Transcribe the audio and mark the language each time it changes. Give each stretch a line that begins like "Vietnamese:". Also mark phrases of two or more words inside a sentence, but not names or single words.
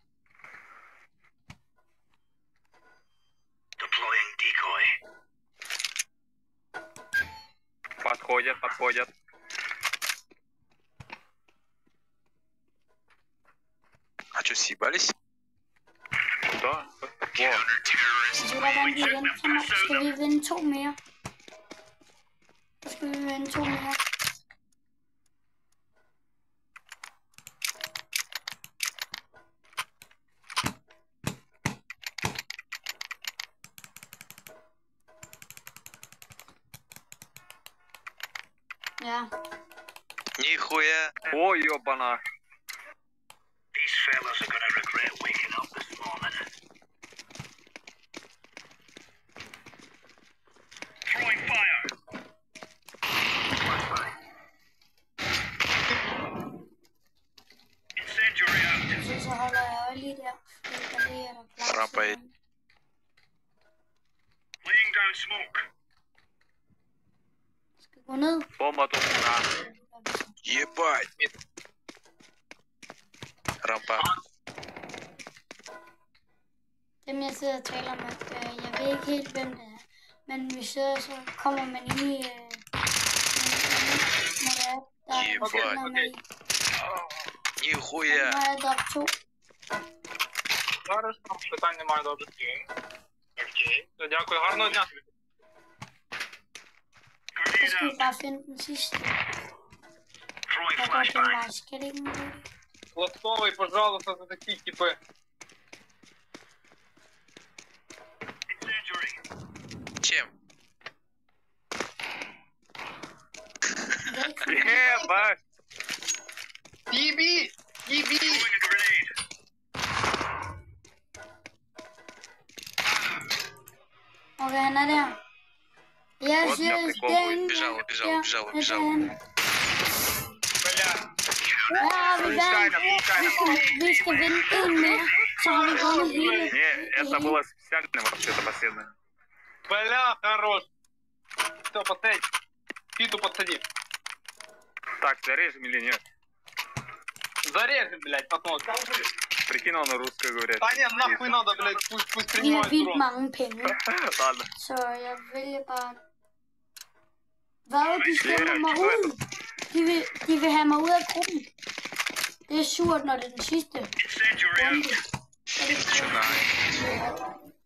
Russian: Подходят. А что, съебались? Да.
Danish: Hvordan vi vente, så skal vi vinde 2 mere. Så skal vi vinde 2 mere. Ja.
Russian: Нихуя. Ой, ёбана.
English: These fellas are gonna regret waking up this morning. Throwing fire. Incendiary out.
Danish: Så holder jeg øje lige der. Fordi der er der plads.
Russian: Rampa i.
English: Laying down smoke.
Danish: Skal gå ned.
Russian: Бомба тут. На. Ебать. Рампа.
Danish: Dem jeg sidder og taler med, jeg ved ikke helt hvem det er. Men vi sidder, så kommer man ind i... når der er noget med i.
Russian: Нихуя.
Danish: Nu har jeg dropet 2.
Ukrainian: Зараз там питань немає добре. Окей. Дякую, гарного дня тобі.
Danish: Så skal vi bare finde den sidste.
English: Throwing
Danish: Der går til
English: flashbang.
Danish: mig. Skal det ikke muligt?
Russian: Ластовий, пожалуйста, за такі типи.
English: Incendiary.
Russian: Чем?
Danish: Det er ikke
Russian: Ебать.
Ukrainian: Їбі!
English: Throwing a grenade.
Danish: Okay, han er der. Jeg
Russian: Вот
Danish: siger,
Russian: я
Danish: det
Russian: прикол.
Danish: er ingen.
Russian: Убежал. Бля.
Danish: Ja, vi vandt. Vi skal vinde 1 mere. Så har vi vundet hele.
Russian: Не, это было специально вообще-то последнее. Бля, хорош. Все, подсадь. Питу подсади. Так, зарежем или нет? Зарежем, блядь, посмотрим. Прикинь, он на русском говорит. Да не, нахуй надо, блядь, пусть
Danish: Vi har
Russian: принимают
Danish: vildt
Russian: урон.
Danish: mange penge.
Russian: Ладно.
Danish: Så jeg vælger bare... Hvad? De stemmer mig ud. De vil have mig ud af gruppen. Det er surt, når det er den sidste
English: Incendiary
Danish: runde.
English: out.
Danish: Er det ikke?